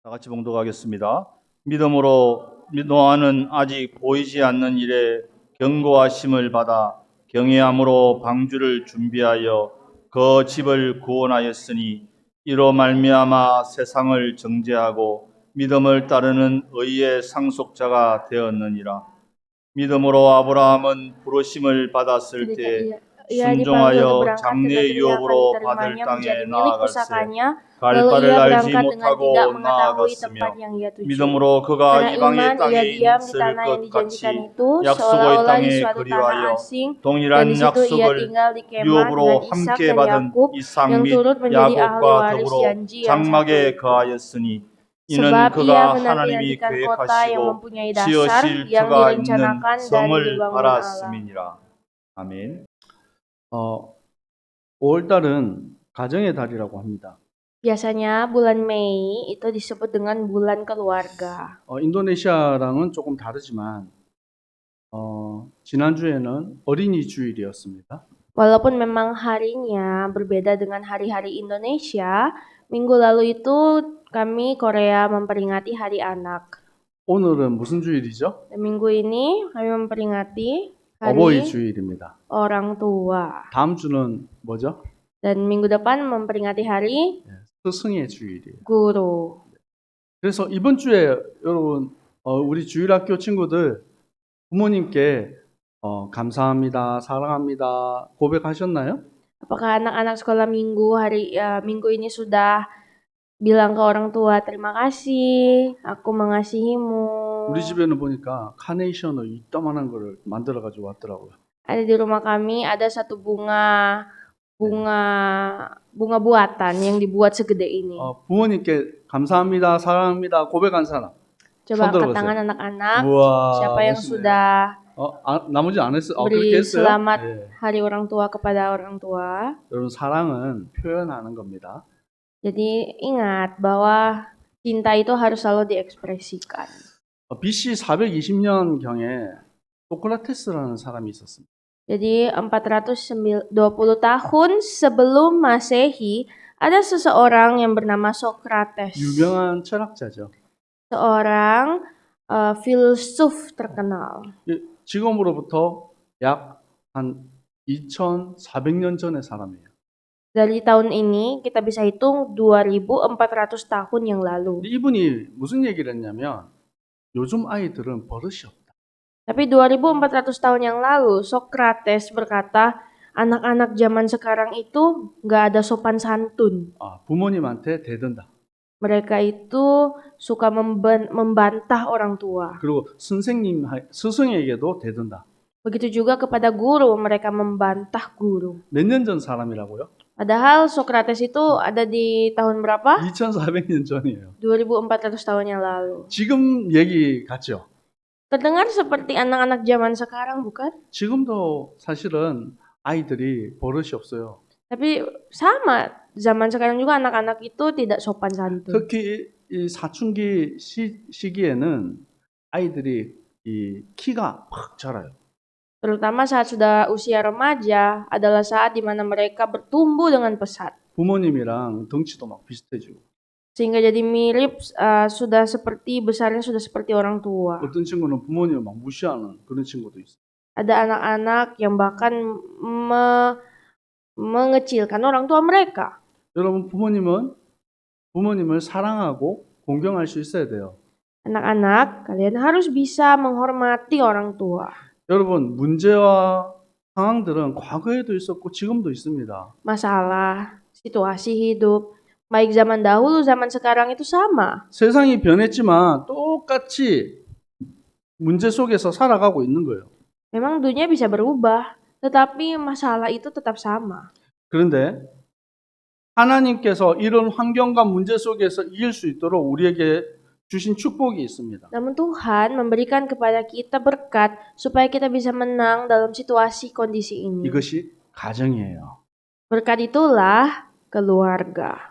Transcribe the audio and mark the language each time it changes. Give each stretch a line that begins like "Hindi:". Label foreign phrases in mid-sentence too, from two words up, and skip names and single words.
Korean: 다 같이 봉독하겠습니다. 믿음으로 노아는 아직 보이지 않는 일에 경고하심을 받아 경외함으로 방주를 준비하여 그 집을 구원하였으니 이로 말미암아 세상을 정죄하고 믿음을 따르는 의의 상속자가 되었느니라. 믿음으로 아브라함은 부르심을 받았을
Indonesian: Ketika
Korean: 때
Indonesian: ia dipanggil untuk
Korean: 순종하여
Indonesian: berangkat ke
Korean: 장래
Indonesian: negeri yang akan
Korean: 유업으로 받을
Indonesian: diterimanya menjadi
Korean: 땅에
Indonesian: milik
Korean: 나아갈세
Indonesian: pusakanya,
Korean: 갈
Indonesian: lalu
Korean: 바를
Indonesian: ia
Korean: 알지
Indonesian: berangkat dengan tidak
Korean: 못하고
Indonesian: mengetahui tempat
Korean: 나아갔으며
Indonesian: yang ia tuju.
Korean: 믿음으로 그가
Indonesian: Karena
Korean: 이방의
Indonesian: iman, ia
Korean: 땅에
Indonesian: diam di
Korean: 있을
Indonesian: tanah yang
Korean: 것
Indonesian: dijanjikan
Korean: 같이
Indonesian: itu,
Korean: 약속의
Indonesian: seolah-olah di
Korean: 땅에
Indonesian: suatu tanah
Korean: 그리하여
Indonesian: asing, dan di
Korean: 동일한
Indonesian: situ ia
Korean: 약속을
Indonesian: tinggal di kemah
Korean: 유업으로
Indonesian: dengan Ishak
Korean: 함께
Indonesian: dan
Korean: 받은
Indonesian: Yakub,
Korean: 이삭
Indonesian: yang
Korean: 및
Indonesian: turut menjadi ahli
Korean: 야곱과
Indonesian: waris
Korean: 더불어
Indonesian: janji yang satu
Korean: 장막에
Indonesian: itu.
Korean: 거하였으니 이는
Indonesian: Sebab ia
Korean: 그가 하나님이
Indonesian: menanti-nantikan kota yang
Korean: 계획하시고
Indonesian: mempunyai dasar,
Korean: 지으실
Indonesian: yang
Korean: 터가 있는
Indonesian: direncanakan dan
Korean: 성을
Indonesian: dibangun Allah.
Korean: 알았음이니라. 아멘. 5월달은 가정의 달이라고 합니다.
Indonesian: Biasanya bulan Mei itu disebut dengan bulan keluarga.
Korean: 인도네시아랑은 조금 다르지만 지난주에는 어린이 주일이었습니다.
Indonesian: Walaupun memang harinya berbeda dengan hari-hari Indonesia, minggu lalu itu kami Korea memperingati Hari Anak.
Korean: 오늘은 무슨 주일이죠?
Indonesian: Dan minggu ini kami memperingati
Korean: 어버이
Indonesian: Hari
Korean: 주일입니다.
Indonesian: Orang Tua.
Korean: 다음 주는 뭐죠?
Indonesian: Dan minggu depan memperingati Hari
Korean: 스승의 주일이에요.
Indonesian: Guru.
Korean: 그래서 이번 주에 여러분 우리 주일학교 친구들 부모님께 감사합니다, 사랑합니다 고백하셨나요?
Indonesian: Apakah anak-anak sekolah minggu ini sudah bilang ke orang tua, terima kasih, aku mengasihimu.
Korean: 우리 집에는 보니까 카네이션을 이따만한 거를 만들어 가지고 왔더라고요.
Indonesian: Ada di rumah kami ada satu bunga buatan yang dibuat segede ini.
Korean: 부모님께 감사합니다, 사랑합니다 고백한 사람.
Indonesian: Coba
Korean: 손
Indonesian: angkat
Korean: 들어보세요.
Indonesian: tangan anak-anak.
Korean: 우와,
Indonesian: Siapa yang
Korean: 멋있네요.
Indonesian: sudah
Korean: 나머지 안 했어요. 그렇게
Indonesian: beri
Korean: 했어요?
Indonesian: selamat
Korean: 예.
Indonesian: hari orang tua kepada orang tua.
Korean: 여러분 사랑은 표현하는 겁니다.
Indonesian: Jadi ingat bahwa cinta itu harus selalu diekspresikan.
Korean: BC 420년 경에 소크라테스라는 사람이 있었습니다.
Indonesian: Jadi 420 tahun sebelum Masehi ada seseorang yang bernama Socrates.
Korean: 유명한 철학자죠.
Indonesian: Seorang filsuf terkenal.
Korean: 지금으로부터 약 한 2,400년 전의 사람이에요.
Indonesian: Dari tahun ini kita bisa hitung 2.400 tahun yang lalu.
Korean: 근데 이분이 무슨 얘기를 했냐면 요즘 아이들은 버릇이 없다.
Indonesian: Tapi 2.400 tahun yang lalu Socrates berkata anak-anak zaman sekarang itu nggak ada sopan santun.
Korean: 부모님한테 대든다.
Indonesian: Mereka itu suka membantah orang tua.
Korean: 그리고 스승에게도 대든다.
Indonesian: Begitu juga kepada guru, mereka membantah guru.
Korean: 몇 년 전 사람이라고요?
Indonesian: Padahal Socrates itu ada di tahun berapa?
Korean: 2,400년 전이에요.
Indonesian: 2.400 tahun yang lalu.
Korean: 지금 얘기 같죠?
Indonesian: Terdengar seperti anak-anak zaman sekarang, bukan?
Korean: 지금도 사실은 아이들이 버릇이 없어요.
Indonesian: Tapi sama, zaman sekarang juga anak-anak itu tidak sopan santun.
Korean: 특히 이 사춘기 시기에는 아이들이 이 키가 팍 자라요.
Indonesian: Terutama saat sudah usia remaja adalah saat di mana mereka bertumbuh dengan pesat.
Korean: 부모님이랑 덩치도 막 비슷해지고.
Indonesian: Sehingga jadi mirip, besarnya sudah seperti orang tua.
Korean: 어떤 친구는 부모님을 막 무시하는 그런 친구도 있어요.
Indonesian: Ada anak-anak yang bahkan mengecilkan orang tua mereka.
Korean: 여러분 부모님을 사랑하고 공경할 수 있어야 돼요.
Indonesian: Anak-anak, kalian harus bisa menghormati orang tua.
Korean: 여러분 문제와 상황들은 과거에도 있었고 지금도 있습니다.
Indonesian: Masalah, situasi hidup, baik zaman dahulu, zaman sekarang itu sama.
Korean: 세상이 변했지만 똑같이 문제 속에서 살아가고 있는 거예요.
Indonesian: Memang dunia bisa berubah, tetapi masalah itu tetap sama.
Korean: 그런데 하나님께서 이런 환경과 문제 속에서 이길 수 있도록 우리에게 주신 축복이 있습니다.
Indonesian: Namun Tuhan memberikan kepada kita berkat supaya kita bisa menang dalam situasi kondisi ini.
Korean: 이것이 가정이에요.
Indonesian: Berkat itulah keluarga.